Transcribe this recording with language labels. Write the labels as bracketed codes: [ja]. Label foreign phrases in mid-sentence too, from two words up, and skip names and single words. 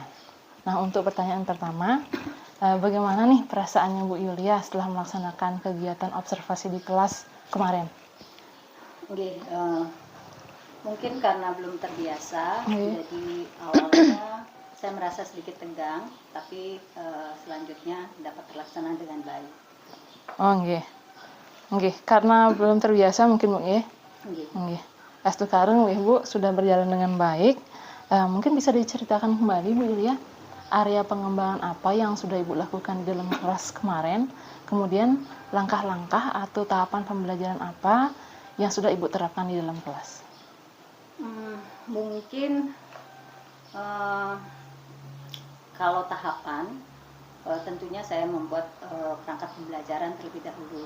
[id] Nah, untuk pertanyaan pertama, bagaimana nih perasaannya Bu Yulia setelah melaksanakan kegiatan observasi di kelas kemarin? Oke, mungkin karena belum terbiasa, jadi awalnya saya merasa sedikit tegang, tapi selanjutnya dapat terlaksana dengan baik. Oh, nggih. Nggih, karena belum terbiasa mungkin Bu nggih. Nggih. Astukareng nggih Bu sudah berjalan dengan baik. Mungkin bisa diceritakan kembali Bu Yulia area pengembangan apa yang sudah Ibu lakukan di dalam kelas kemarin, kemudian langkah-langkah atau tahapan pembelajaran apa yang sudah Ibu terapkan di dalam kelas. Mungkin kalau tahapan, tentunya saya membuat perangkat pembelajaran terlebih dahulu.